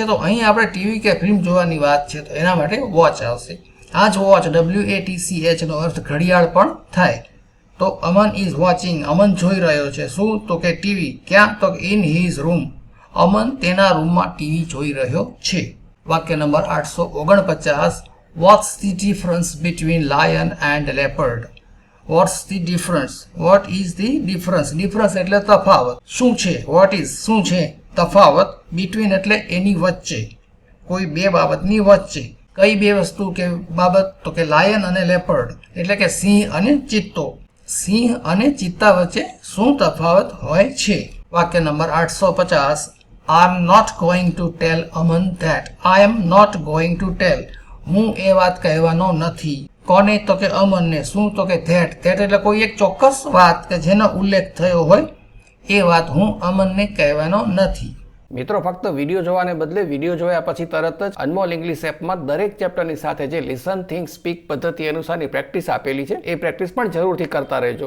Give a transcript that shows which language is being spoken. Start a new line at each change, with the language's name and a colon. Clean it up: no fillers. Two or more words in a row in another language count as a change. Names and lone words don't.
Gujarati: તો અહીં આપણે ટીવી કે ફિલ્મ જોવાની વાત છે તો એના માટે વોચ આવશે। આ જ વોચ WATCH નો અર્થ ઘડિયાળ પણ થાય। તો
English: Aman is watching
Gujarati: અમન જોઈ રહ્યો છે, શું? તો કે ટીવી। ક્યાં? તો
English: in his room
Gujarati: અમન તેના રૂમમાં ટીવી જોઈ રહ્યો છે। વાક્ય નંબર 849,
English: What's the difference between lion and leopard? What's the difference? What is the difference?
Gujarati: Difference એટલે તફાવત, શું છે?
English: What is
Gujarati: શું છે? તફાવત, between એટલે એની વચ્ચે, કોઈ બે બાબતની વચ્ચે, કઈ બે વસ્તુ કે બાબત? તો કે લાયન અને લેપર્ડ, એટલે કે સિંહ અને ચિત્તો. સિંહ અને ચિત્તા વચ્ચે શું તફાવત હોય છે? વાક્ય નંબર 850.
English: I am not going to tell Aman that. I am not going to tell.
Gujarati: હું એ વાત કહેવાનો નથી. કોને? તો કે અમનને. શું? તો કે that. that એટલે કોઈ એક ચોક્કસ વાત કે જેનો ઉલ્લેખ થયો હોય એ વાત હું અમનને કહેવાનો નથી. મિત્રો, ફક્ત વિડીયો જોવાને બદલે વિડીયો જોયા પછી તરત જ અનમોલ ઇંગ્લિશ એપમાં દરેક ચેપ્ટરની સાથે જે
English: listen, think, speak
Gujarati: પદ્ધતિ અનુસારની પ્રેક્ટિસ આપેલી છે એ પ્રેક્ટિસ પણ જરૂરથી કરતા રહેજો.